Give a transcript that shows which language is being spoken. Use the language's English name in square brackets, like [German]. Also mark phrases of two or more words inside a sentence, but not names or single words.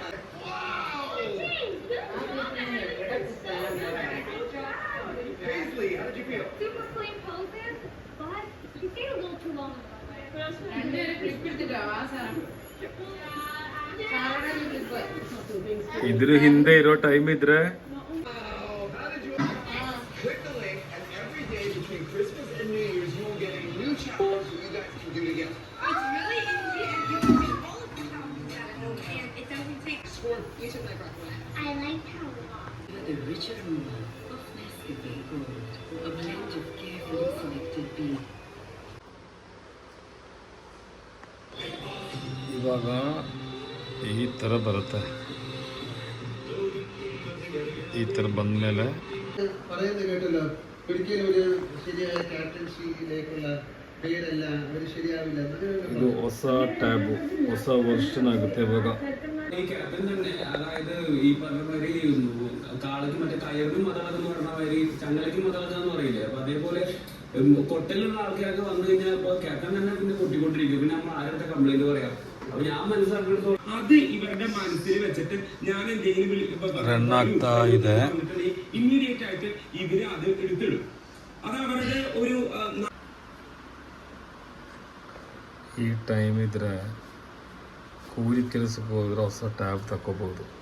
[English] Wow! Paisley, how did you feel? Super clean poses, but you stayed a little too long on the runway. [Kannada] ಇದ್ರ ಹಿಂದೆ ಇರೋ ಟೈಮ್ ಇದ್ರೆ [English] Click the link, and every day between Christmas and New Year's, you will get a new challenge that you guys can do together. It's really easy, and you can do all of the challenges at home, and it doesn't take. Score. You took my breath away. I like how a lot. The rich aroma of Nescafe Gold, a blend of carefully selected beans. [Kannada] ಇವಾಗ ಈ ಥರ ಬರುತ್ತೆ. ഈ ಥರ ಬಂದಮೇಲೆ [Malayalam] പറയുന്നത് കേട്ടല്ലോ, ഒരിക്കലും ഒരു ശരിയായ ക്യാപ്റ്റൻസിയിലേക്കുള്ള പേരല്ല, ഒരു ശരിയാവില്ല. [Kannada] ಇದು ಹೊಸ ಟ್ಯಾಬು, ಹೊಸ ವರ್ಷನ್ ಆಗುತ್ತೆ ಇವಾಗ. [Malayalam] ഈ ക്യാപ്റ്റൻ തന്നെ, അതായത് ഈ പറഞ്ഞ മാതിരി കാളയ്ക്ക് മറ്റേ കയറിനും മതളക്കെന്ന് പറഞ്ഞ മാതിരി ചങ്ങലയ്ക്കും മതളക്കെന്ന് പറയില്ലേ, അപ്പൊ അതേപോലെ കൊട്ടലുള്ള ആൾക്കാരൊക്കെ വന്നു കഴിഞ്ഞാൽ ഇപ്പൊ ക്യാപ്റ്റൻ തന്നെ പിന്നെ കൊട്ടിക്കൊണ്ടിരിക്കും. പിന്നെ നമ്മൾ ആരുടെ കംപ്ലൈന്റ് പറയാം. അപ്പൊ ഞാൻ മനസ്സിലാക്കിയെടുത്തോളം അത് ഇവരുടെ മനസ്സിൽ വെച്ചിട്ട് ഞാൻ എന്തെങ്കിലും ഇമ്മീഡിയറ്റ് ആയിട്ട് ഇവര് അത് എടുത്തിടും. അത് അവരുടെ ഒരു [Kannada] ಈ ಟೈಮ್ ಇದ್ರೆ ಕೂಲಿ ಕೆಲಸಕ್ಕೆ ಹೋದ್ರೆ ಹೊಸ ಟ್ಯಾಬ್ ತಗೋಬಹುದು.